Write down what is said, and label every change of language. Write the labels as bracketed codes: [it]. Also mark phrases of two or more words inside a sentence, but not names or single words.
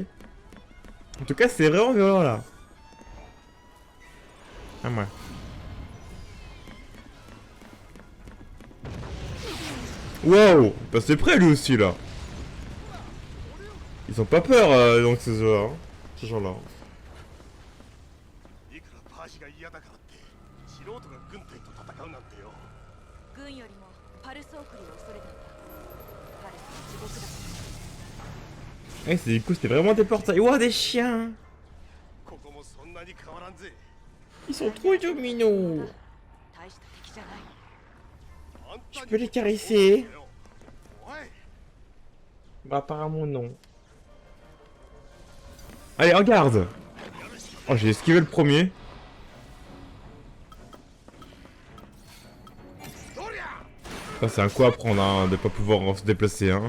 [fr] En tout cas, c'est vraiment violent, là. Ah, ouais. Wow! Bah, c'est prêt, lui aussi, là. Ils ont pas peur, donc, ces gens-là. Hein. Ces gens-là. [ja] いくらパージが嫌だからって素人が軍隊と戦うなんてよ軍よりもパルス送りを恐れたんだパルスは地獄だ [fr] Eh, c'est du coup, c'était vraiment des portails. Ouah, des chiens! [ja] ここもそんなに変わらんぜ [fr] Ils sont trop dominaux! [ja] 大した敵じゃないあんた [fr] Je [ja] に [fr] peux les caresser? [ja] おい [fr] Bah, apparemment, non. Allez, en garde! Oh, j'ai esquivé le premier. [ja] どりゃ [fr] Ça, c'est un coup à prendre, hein, de pas pouvoir se déplacer, hein.